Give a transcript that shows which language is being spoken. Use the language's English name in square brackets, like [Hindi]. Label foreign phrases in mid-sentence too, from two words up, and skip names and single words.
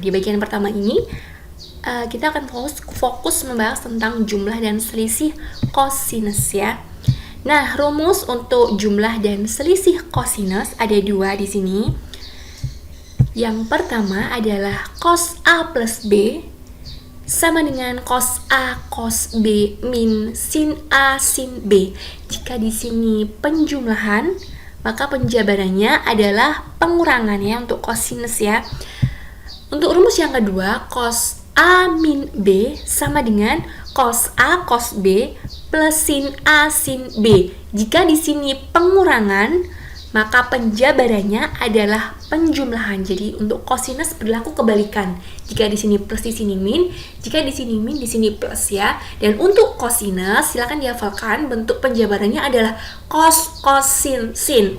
[Indonesian] Di bagian pertama ini kita akan fokus membahas tentang jumlah dan selisih kosinus ya. Nah, rumus untuk jumlah dan selisih kosinus ada dua di sini. Yang pertama adalah cos A plus B sama dengan cos A cos B min sin A sin B. Jika di sini penjumlahan, maka penjabarannya adalah pengurangan ya untuk kosinus ya. Untuk rumus yang kedua, cos A min B sama dengan cos A cos B plus sin A sin B. Jika di sini pengurangan, maka penjabarannya adalah penjumlahan. Jadi untuk kosinus berlaku kebalikan. Jika di sini plus, di sini min. Jika di sini min, di sini plus ya. Dan untuk kosinus, silakan dihafalkan bentuk penjabarannya adalah cos kosin sin.